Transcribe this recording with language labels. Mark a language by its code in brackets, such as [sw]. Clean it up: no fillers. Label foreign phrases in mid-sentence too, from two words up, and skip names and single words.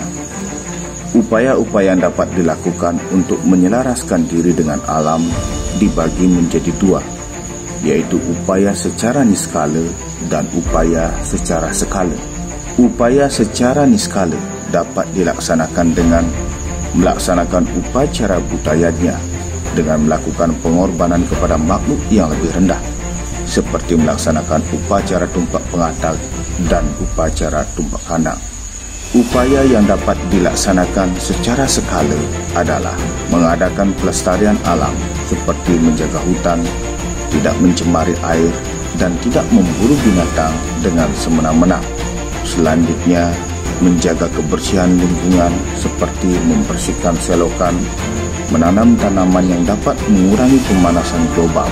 [id] Upaya-upaya yang dapat dilakukan untuk menyelaraskan diri dengan alam dibagi menjadi 2, yaitu upaya secara niskala dan upaya secara skala. Upaya secara niskala dapat dilaksanakan dengan melaksanakan upacara budayanya dengan melakukan pengorbanan kepada makhluk yang lebih rendah, seperti melaksanakan upacara tumpak pengatag dan upacara tumpak kanak. Upaya yang dapat dilaksanakan secara skala adalah mengadakan pelestarian alam seperti menjaga hutan, tidak mencemari air, dan tidak memburu binatang dengan semena-mena. Selanjutnya, menjaga kebersihan lingkungan seperti membersihkan selokan, menanam tanaman yang dapat mengurangi pemanasan global.